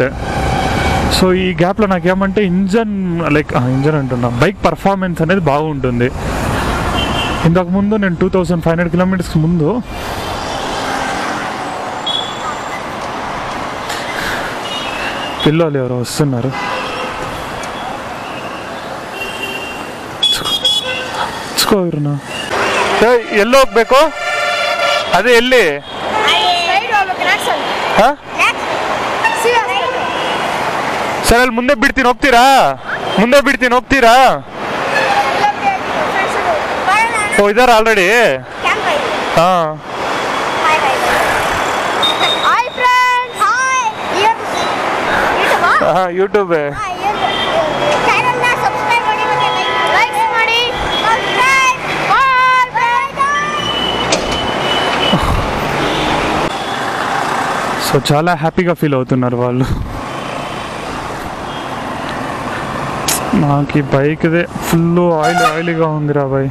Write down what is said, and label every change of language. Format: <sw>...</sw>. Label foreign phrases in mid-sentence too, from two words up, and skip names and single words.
<te>సో ఈ గ్యాప్లో నాకేమంటే ఇంజన్ అంటున్నా,</te> <en>bike performance</en> <te>అనేది బాగుంటుంది. ఇంతకుముందు నేను 2,500 కిలోమీటర్స్ ముందు పిల్లలు ఎవరో వస్తున్నారు.</te> <kn>ಎಲ್ಲೋ ಹೋಗ್ಬೇಕು? ಅದೇ ಎಲ್ಲಿ? ಸರ್ ಅಲ್ಲಿ ಮುಂದೆ ಬಿಡ್ತೀನಿ, ಹೋಗ್ತೀರಾ? ಓ ಇದಾರ ಆಲ್ರೆಡಿ? ಹಾಂ, ಯೂಟ್ಯೂಬ್.</kn> <te>సో చాలా హ్యాపీగా ఫీల్ అవుతున్నారు వాళ్ళు. నాకు ఈ బైక్దే ఫుల్ ఆయిలీగా ఉందిరా బాయ్.</te>